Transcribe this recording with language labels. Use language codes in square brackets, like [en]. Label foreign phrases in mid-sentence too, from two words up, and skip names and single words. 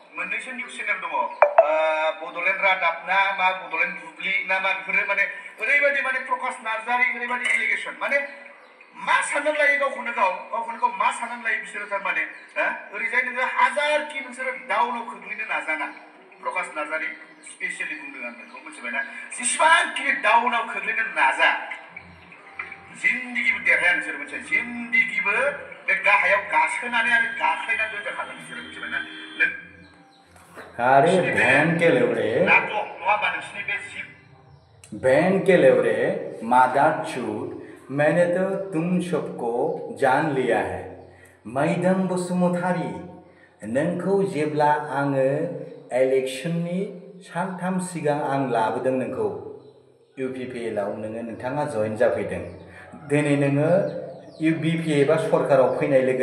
[brx] बड'लेण्ड रादाब ना मा बड'लेण्ड बुब्लि ना मा बेफोरो माने ओरैबायदि माने प्रकाश नार्जारि ओरैबायदि एलिगेसन माने मा साननानै लायो गावखौनो गाव मा साननानै लायो बिसोरो थारमाने ओरैजाय नोङो हाजारखि नोंसोरो डाउनाव खोख्लैनो नाजाना प्रकाश नार्जारि स्पेसियेलि बुंदों आं नोंखौ मिथिबायना जेसेबांखि डाउनाव खोख्लैनो नाजा जिन्दगिबो देरहाया नोंसोर मोनसे जिन्दगिबो बे गाहायाव गाखोनानै आरो गाख्लायनानै दोनजाखागोन नोंसोरो मिथिबायना [hi] अरे बहन के लेवरे [brx] नाटक नङाबा नोंसिनि बे जिब [hi] बहन के लेवरे मादारचुद मैंने तो तुम सबको जान लिया है [brx] मैदम बसुमतारी नोंखौ जेब्ला आङो इलेक्शननि सानथाम सिगां आं लाबोदों नोंखौ UPPL आव नोंथाङा जइन जाफैदों दिनै नोङो BPF आ सरकाराव फैनाय लोगो